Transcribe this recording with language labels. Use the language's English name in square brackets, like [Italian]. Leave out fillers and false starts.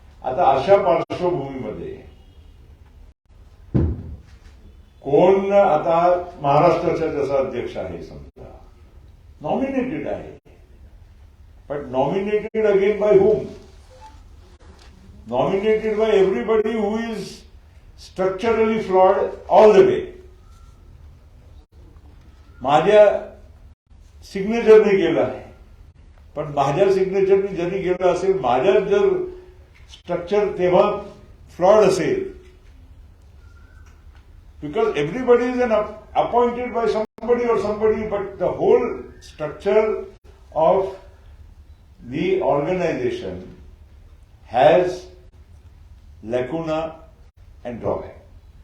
[Marathi] आता अशा पार्श्वभूमीमध्ये कोण आता महाराष्ट्राचा जसा अध्यक्ष आहे समजा नॉमिनेटेड आहे, [English] but nominated again by whom? Nominated by everybody who is structurally flawed all the way. [Marathi] माझ्या सिग्नेचरने केलं आहे, पण माझ्या सिग्नेचरने जरी केलं असेल, माझ्या जर स्ट्रक्चर तेव्हा फ्लॉड असेल, [English] Because everybody is an appointed by somebody और somebody, but the whole structure of the organization has lacuna and drawback.